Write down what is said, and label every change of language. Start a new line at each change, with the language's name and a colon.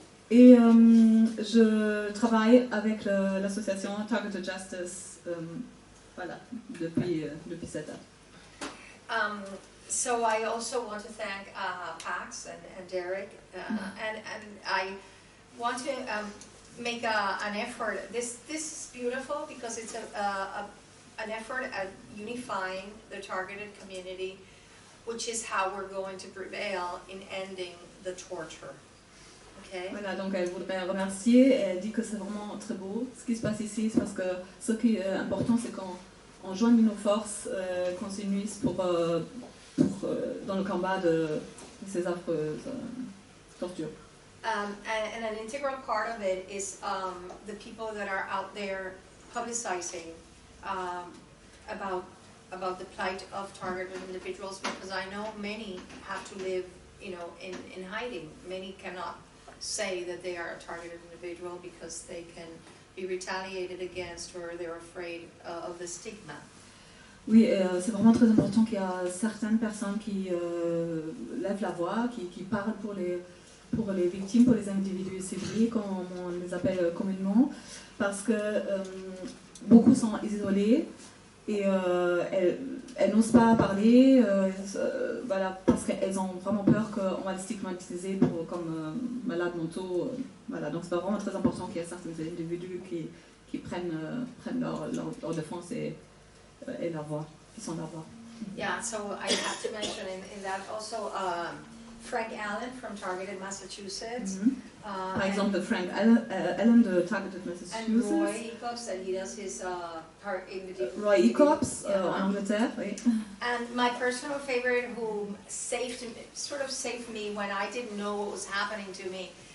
French: Et je travaille avec l'association Targeted Justice, voilà, depuis 7 ans.
English: So I also want to thank Pax and Derek, and I want to make an effort. This is beautiful because it's an effort at unifying the targeted community, which is how we're going to prevail in ending the torture. Okay?
French: Voilà, donc elle voudrait remercier. Elle dit que c'est vraiment très beau ce qui se passe ici, parce que ce qui est important, c'est qu'on joigne nos forces, qu'on s'unisse dans le combat de ces affreuses tortures.
English: And an integral part of it is the people that are out there publicizing about the plight of targeted individuals, because I know many have to live, in hiding. Many cannot say that they are a targeted individual because they can be retaliated against or they're afraid of the stigma.
French: Oui, c'est vraiment très important qu'il y a certaines personnes qui lèvent la voix, qui parlent pour les victimes, pour les individus ciblés, comme on les appelle communément, parce que beaucoup sont isolés et elles n'osent pas parler, voilà, parce qu'elles ont vraiment peur qu'on va les stigmatiser comme malades mentaux. Voilà, donc c'est vraiment très important qu'il y ait certains individus qui prennent leur défense et leur voix, qui sont leur voix.
English: Yeah, so I have to mention in that also Frank Allen from Targeted Massachusetts.
French: Par exemple, Frank Allen de Targeted Massachusetts.
English: And Roy Ecops, that he does his
French: Roy Ecops en Angleterre, oui.
English: And my personal favorite, who saved me when I didn't know what was happening to me.